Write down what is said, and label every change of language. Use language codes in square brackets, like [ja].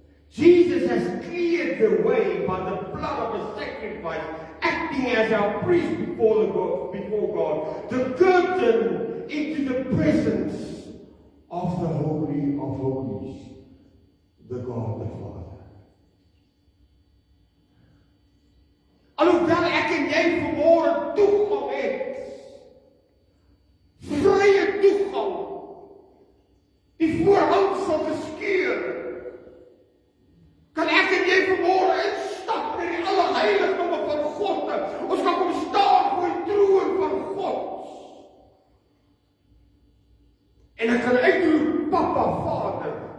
[en] Jesus has cleared the way by the blood of the sacrifice, acting as our priest before God, the curtain into the presence of the Holy of Holies, the God the Father. [af] Alhoewel ek en jy vanmôre toegang het, vrye toegang, die voorhangsel geskeur, kan ek en jy vanmôre instap in die allerheiligdomme van God. Ons kan kom staan voor die troon van God. En ek kan uitroep, Papa, Vader.